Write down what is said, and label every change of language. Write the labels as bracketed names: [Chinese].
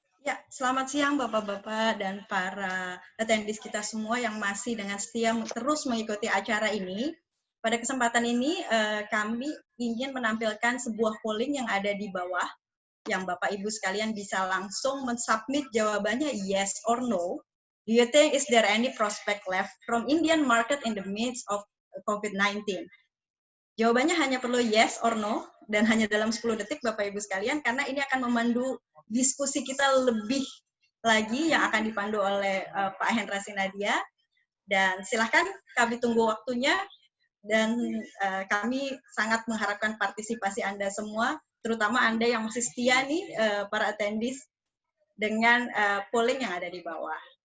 [Indonesian] Ya, selamat siang Bapak-Bapak dan para attendees kita semua yang masih dengan setia terus mengikuti acara ini. Pada kesempatan ini kami ingin menampilkan sebuah polling yang ada di bawah, yang Bapak Ibu sekalian bisa langsung mensubmit jawabannya [English] yes or no. Do you think is there any prospect left from Indian market in the midst of COVID-19? [Indonesian] Jawabannya hanya perlu [English] yes or no, [Indonesian] dan hanya dalam 10 detik Bapak Ibu sekalian, karena ini akan memandu diskusi kita lebih lagi yang akan dipandu oleh Pak Hendra Sinadia. Dan silahkan kami tunggu waktunya, dan kami sangat mengharapkan partisipasi Anda semua, terutama Anda yang masih setia nih, para attendees, dengan polling yang ada di bawah.